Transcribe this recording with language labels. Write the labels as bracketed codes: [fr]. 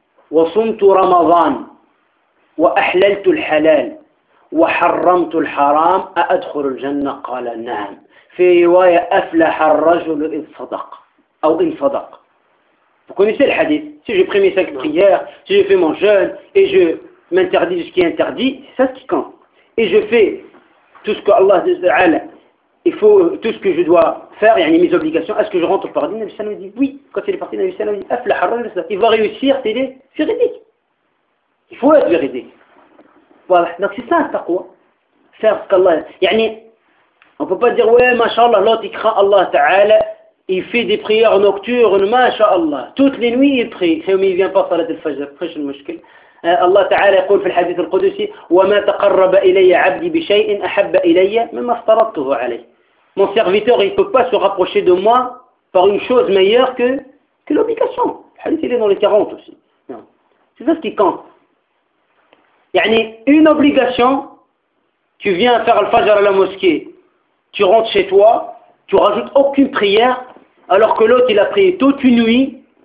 [ar] وصمت رمضان وأحللت الحلال وحرمت الحرام أأدخل الجنة؟ قال نعم. في رواية أفلح الرجل إن صدق أو إن صدق. [fr] Vous connaissez le hadith. Si j'ai pris mes cinq prières, si j'ai fait mon jeûne et je m'interdis de ce qui est interdit, c'est ça qui compte. Et je fais tout ce que Allah Ta'ala, il faut tout ce que je dois faire, il y a mes obligations, est-ce que je rentre au paradis? Nabi Sallam dit oui. Quand il est parti, Nabi Sallam dit aflah ar-rajul, il va réussir, c'est véridique. Il faut être véridique. Voilà, donc c'est ça un taqwa. Faire ce qu'Allah. Yani, on ne peut pas dire ouais, mashallah, l'autre il craint Allah Ta'ala, il fait des prières nocturnes, mashallah. Toutes les nuits il prie, c'est où il ne vient pas salat al-fajr, après c'est le mushkil. [ar] الله تعالى يقول في الحديث القدسي وما تقرب إلي عبدي بشيء أحب إلي مما افترضته عليه. [fr] Mon serviteur il ne peut pas se rapprocher de moi par une chose meilleure que l'obligation. Le hadith il est dans les 40 aussi. C'est ça ce qui compte. يعني une obligation, tu viens faire le fajr à la mosquée, tu rentres chez toi, tu rajoutes aucune prière, alors que l'autre il a prié toute une nuit.